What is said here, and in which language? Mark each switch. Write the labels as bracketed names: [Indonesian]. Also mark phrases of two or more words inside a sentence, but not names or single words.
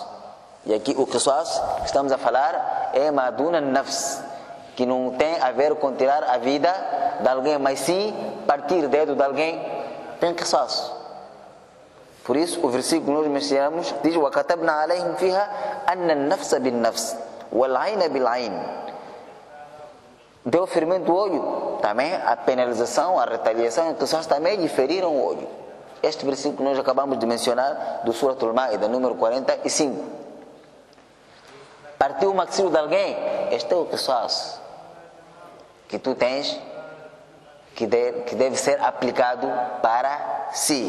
[Portuguese] E aqui o qisas que estamos a falar é [Arabic] ما دون النفس, [Portuguese] que não tem a ver com tirar a vida de alguém, mas sim partir o dedo de alguém, tem qisas. Por isso, o versículo que nós mencionamos diz: [Arabic] وَكَتَبْنَا عَلَيْهِمْ فِيهَا أَنَّ النَّفْسَ بِالنَّفْسِ وَالْعَيْنَ بِالْعَيْنِ. [Portuguese] Deu ferimento do olho, também a penalização, a retaliação, qisas também lhe feriram o olho. Este versículo que nós acabamos de mencionar do Surah Al-Ma'idah, número 45. Partiu o maxilo de alguém, este é o qisas que tu tens, que deve ser aplicado para si.